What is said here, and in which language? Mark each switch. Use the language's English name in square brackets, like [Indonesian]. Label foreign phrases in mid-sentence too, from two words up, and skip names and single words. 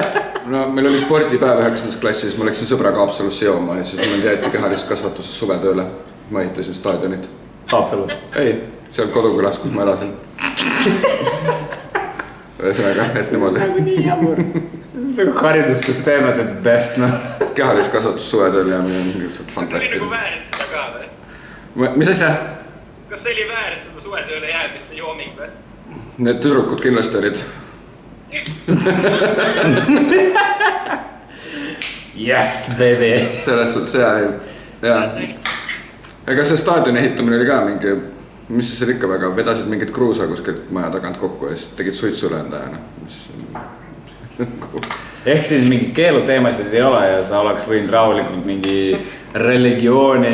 [Estonian] No meil oli spordipäev 9. klassis, ma läksin sõbraga Haapsalusse jooma ja siis mul jäeti kehalist kasvatuses suvetööle. Ma ehitasin staadionit. Haapsalus? Ei, seal kodukülas, kus ma elasin. Ühesõnaga, et niimoodi. Nii jamur. Haridussüsteem [English] at its best, [Estonian] noh. Kehaliskasvatus suvetööl jäämine on lihtsalt Kas see oli fantastiline. nagu väärt seda ka või? Mis asja? Kas see oli väärt seda suvetööle jäämisse jooming või? Need tüdrukud kindlasti olid. [English] Yes, baby. [Estonian] Selles suhtes jaa. Ega see staadioni ehitamine oli ka mingi, mis see ikka väga, vedasid mingit kruusa kuskilt maja tagant kokku ja siis tegid suitsulendajana. Ehk siis mingi keeluteemasid ei ole ja sa oleks võinud rahulikult mingi religiooni...